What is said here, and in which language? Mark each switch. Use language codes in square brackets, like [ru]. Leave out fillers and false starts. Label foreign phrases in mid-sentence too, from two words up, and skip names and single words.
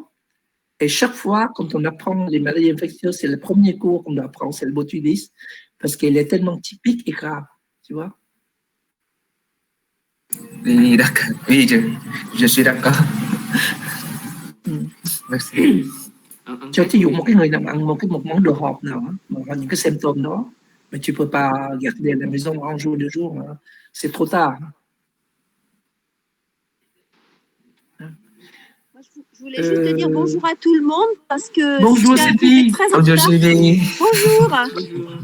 [fr] Et chaque fois, quand on apprend les maladies infectieuses, c'est le premier cours qu'on apprend, c'est le botulisme, parce qu'il est tellement typique et grave, tu vois. Oui, d'accord. Oui, je suis d'accord. Merci. [vi] Cho ví dụ một cái người nào ăn một món đồ hộp nào mà có những cái symptômes đó, [fr] mais tu peux pas garder à la maison un jour, 2 jours, c'est trop tard. Je voulais juste te dire bonjour à tout le monde parce que bonjour Sylvie. très en Bonjour retard. Sylvie. Bonjour. Bonjour.